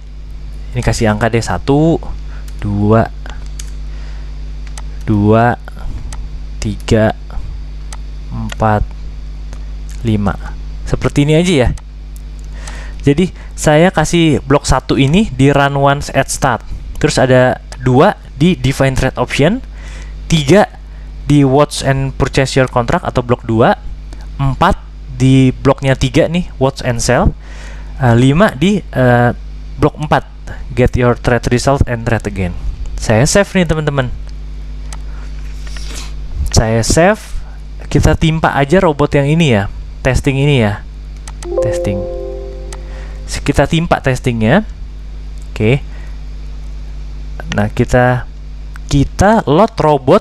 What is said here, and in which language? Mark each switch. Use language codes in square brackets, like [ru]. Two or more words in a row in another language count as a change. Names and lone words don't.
[id] Ini kasih angka deh, 1 2 2 3 4 5. Seperti ini aja ya. Jadi saya kasih blok 1 ini di [en] run once at start. [id] Terus ada 2 di [en] define trade option, [id] 3 di [en] watch and purchase your contract [id] atau blok 2, 4 di bloknya 3 nih [en] watch and sell, [id] 5 di blok 4 [en] get your trade result and trade again. [id] Saya save nih teman-teman. Saya save. Kita timpa aja robot yang ini ya, testing ini ya, testing. Kita timpa testingnya. Oke. Nah, kita load robot.